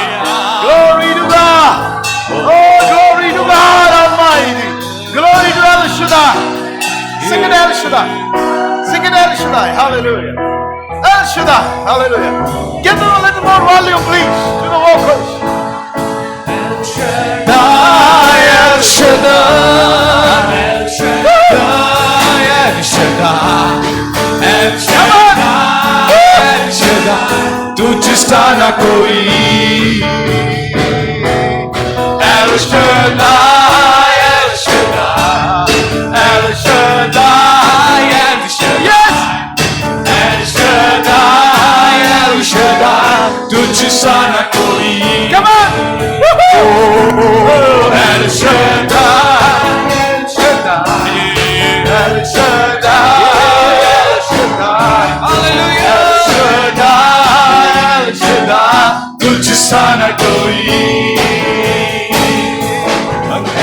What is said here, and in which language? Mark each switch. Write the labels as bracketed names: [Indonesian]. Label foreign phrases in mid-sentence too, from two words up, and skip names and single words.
[English] Glory to God. Oh, glory to God Almighty. Glory to El Shaddai. Sing it, El Shaddai. Sing it, El Shaddai. Hallelujah. El Shaddai. Hallelujah. Give them a little more volume, please, to the vocals. El Shaddai. El Shaddai. El Shaddai. El Shaddai. El Shaddai. [Hindi] El Shaddai. तुझ सा न कोई. [English] El Shaddai. El Shaddai. El Shaddai. El Shaddai. Yes. El Shaddai. El Shaddai. [Hindi] तुझ सा न कोई. [English] Come on. Oh, El Shaddai. El Shaddai. El Shaddai. El Shaddai. Hallelujah. El Shaddai. [Hindi] El Shaddai. तुझ सा न कोई.